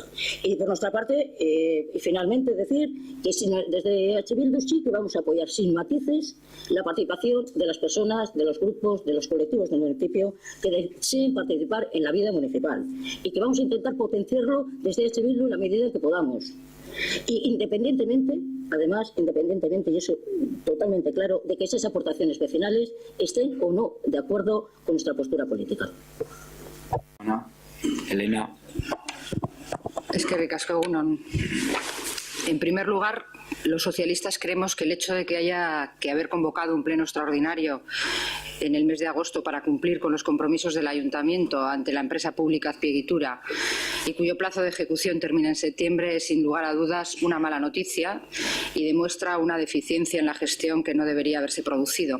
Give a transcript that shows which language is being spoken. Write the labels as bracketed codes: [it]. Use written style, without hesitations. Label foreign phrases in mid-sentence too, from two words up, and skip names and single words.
[es] Y por nuestra parte, y finalmente decir que desde EH Bildu sí que vamos a apoyar sin matices la participación de las personas, de los grupos, de los colectivos del municipio que deseen participar en la vida municipal y que vamos a intentar potenciarlo desde EH Bildu en la medida en que podamos. Y independientemente, y eso totalmente claro, de que esas aportaciones vecinales estén o no de acuerdo con nuestra postura política. Elena. [eu] Eskerrik asko, egunon. [es] En primer lugar, los socialistas creemos que el hecho de que haya que haber convocado un pleno extraordinario en el mes de agosto para cumplir con los compromisos del Ayuntamiento ante la empresa pública Azpiegitura y cuyo plazo de ejecución termina en septiembre es sin lugar a dudas una mala noticia y demuestra una deficiencia en la gestión que no debería haberse producido.